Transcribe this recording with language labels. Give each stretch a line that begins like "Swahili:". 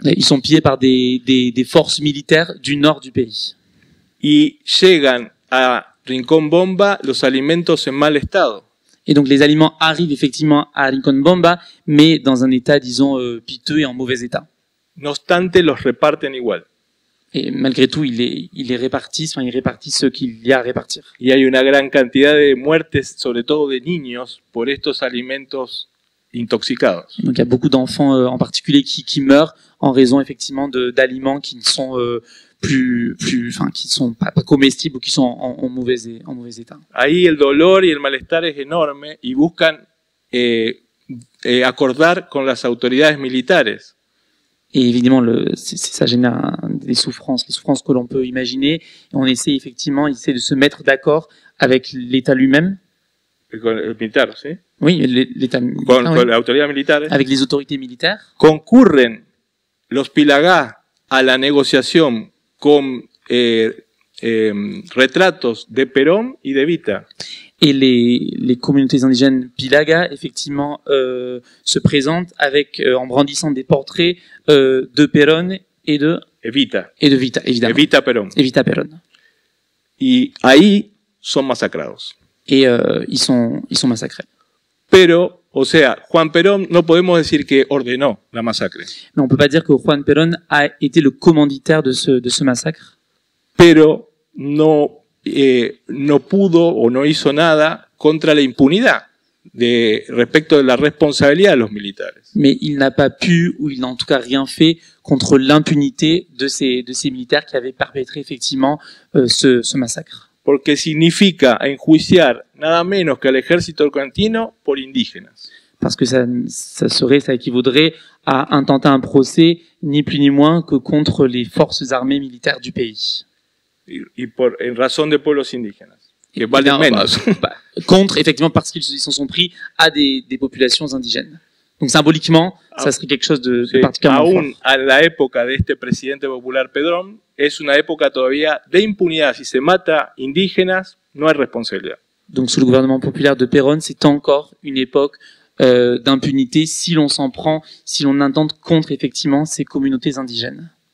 French: Ils sont pillés par des forces militaires du nord du pays.
Spanish: Y llegan a Rincón Bomba los alimentos en mal estado.
French: Et donc les aliments arrivent effectivement à Rincón Bomba, mais dans un état, disons, piteux et en mauvais état.
Spanish: No obstante, los reparten igual.
French: Et malgré tout, il répartit ce qu'il y a à répartir.
Spanish: Y hay una gran cantidad de muertes, sobre todo de niños, por estos alimentos intoxicados.
French: Donc il y a beaucoup d'enfants en particulier qui meurent en raison effectivement d'aliments qui ne sont qui sont pas comestibles ou qui sont en mauvais état.
Spanish: Ahí el dolor y el malestar es enorme y buscan acordar con las autoridades militares.
French: Et évidemment, ça génère des souffrances, les souffrances que l'on peut imaginer. Et on essaie effectivement, de se mettre d'accord avec l'État lui-même.
Spanish: El militar, ¿sí?
French: Oui, l'État
Spanish: con las autoridades militares.
French: Avec les autorités militaires.
Spanish: Concurren los Pilagá a la negociación con retratos de Perón y de Evita.
French: Et les communautés indigènes Pilaga, effectivement, se présentent en brandissant des portraits de Perón et de Evita. Et de Vita, évidemment.
Spanish: Evita Perón.
French: Evita Perón.
Spanish: Y ahí son masacrados.
French: Et ils sont massacrés.
Spanish: Pero, o sea, Juan Perón no podemos decir que ordenó la masacre.
French: Mais on peut pas dire que Juan Perón a été le commanditaire de ce massacre.
Spanish: Pero no pudo o no hizo nada contra la impunidad respecto de la responsabilidad de los militares.
French: Mais il n'a pas pu, ou il n'a en tout cas rien fait contre l'impunité de ces militaires qui avaient perpétré effectivement ce massacre.
Spanish: Porque significa enjuiciar nada menos que al ejército argentino por indígenas.
French: Parce que ça équivaudrait à intenter un procès ni plus ni moins que contre les forces armées militaires du pays.
Spanish: En razón de pueblos indígenas, que valen menos.
French: Contre, effectivement, parce qu'ils s'en sont pris à des populations indigènes. Donc symboliquement, ça serait quelque chose de particulièrement
Spanish: aún
French: fort.
Spanish: A la época de este presidente popular Perón, es una época todavía de impunidad. Si se mata indígenas, no hay responsabilidad.
French: Donc sous le gouvernement populaire de Perón, c'est encore une époque d'impunité si l'on s'en prend, si l'on intente contre effectivement ces communautés indigènes.